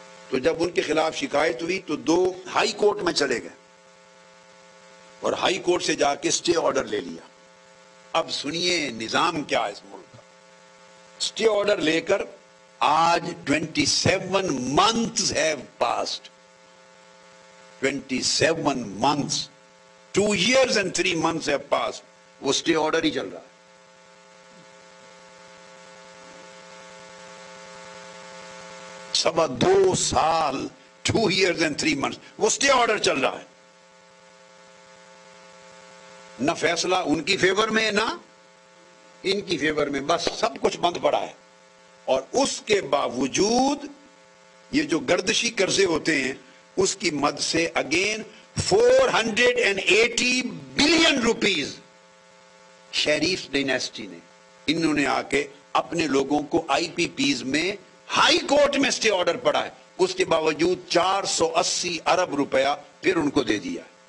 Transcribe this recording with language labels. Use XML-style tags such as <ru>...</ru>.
<ur>تو جب ان کے خلاف شکایت ہوئی تو 2 ہائی کورٹ میں چلے گئے اور ہائی کورٹ سے جا کے سٹے آرڈر لے لیا۔ اب سنیے نظام کیا ہے اس ملک کا۔ سٹے آرڈر لے کر</ur> <en>آج 27 months have passed. 27 months. 2 years and 3 months have passed.</en> <ur>وہ سٹے آرڈر ہی چل رہا ہے۔ سوا 2 سال،</ur> <en>2 years and 3 months</en> <ur>وہ سٹے آرڈر چل رہا ہے۔ نہ فیصلہ ان کی فیور میں نہ ان کی فیور میں، بس سب کچھ بند پڑا ہے۔ اور اس کے باوجود یہ جو گردشی قرضے ہوتے ہیں اس کی مد سے اگین 480 بلین روپیز شریف ڈائنیسٹی نے، انہوں نے آ کے اپنے لوگوں کو IPPs میں ہائی کورٹ میں سٹے آرڈر پڑا ہے، اس کے باوجود 480 ارب روپیہ پھر ان کو دے دیا</ur>